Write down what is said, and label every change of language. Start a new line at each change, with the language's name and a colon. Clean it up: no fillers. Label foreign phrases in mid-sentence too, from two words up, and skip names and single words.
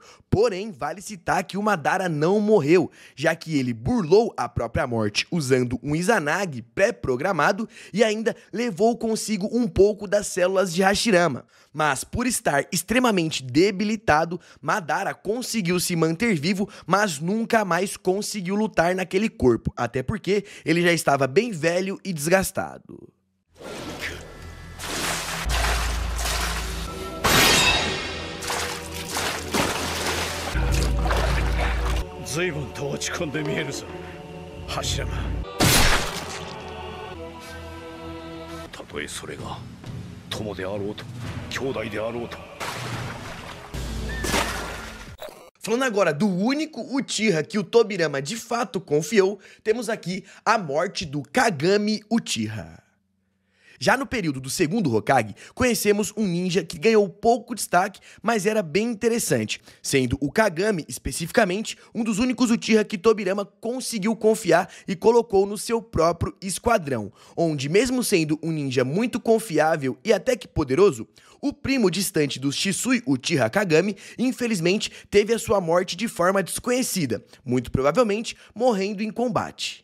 Portuguese: Porém, vale citar que o Madara não morreu, já que ele burlou a própria morte usando um Izanagi pré-programado e ainda levou consigo um pouco das células de Hashirama. Mas por estar extremamente debilitado, Madara conseguiu se manter vivo, mas nunca mais conseguiu lutar naquele corpo, até porque ele já estava bem velho e desgastado.
Japanese: 随分と落ち込んで見えるぞ、柱が。たとえそれが友であろうと兄弟であろうと。
Portuguese: Falando agora do único Uchiha que o Tobirama de fato confiou, temos aqui a morte do Kagami Uchiha. Já no período do segundo Hokage, conhecemos um ninja que ganhou pouco destaque, mas era bem interessante, sendo o Kagami, especificamente, um dos únicos Uchiha que Tobirama conseguiu confiar e colocou no seu próprio esquadrão, onde mesmo sendo um ninja muito confiável e até que poderoso, o primo distante do Shisui Uchiha Kagami, infelizmente, teve a sua morte de forma desconhecida, muito provavelmente morrendo em combate.